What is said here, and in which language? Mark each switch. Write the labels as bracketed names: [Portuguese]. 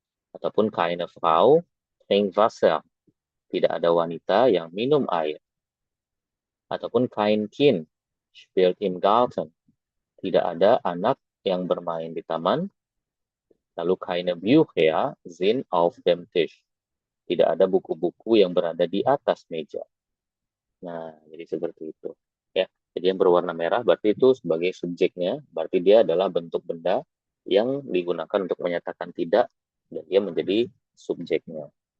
[Indonesian] Ataupun [German] keine Frau trinkt Wasser. [Indonesian] Tidak ada wanita yang minum air. Ataupun [German] kein Kind spielt im Garten. [Indonesian] Tidak ada anak yang bermain di taman. Lalu [German] keine Bücher sind auf dem Tisch. [Indonesian] Tidak ada buku-buku yang berada di atas meja. Nah, jadi seperti itu. Ya, jadi yang berwarna merah berarti itu sebagai subjeknya, berarti dia adalah bentuk benda yang digunakan untuk menyatakan tidak, dan dia menjadi subjeknya.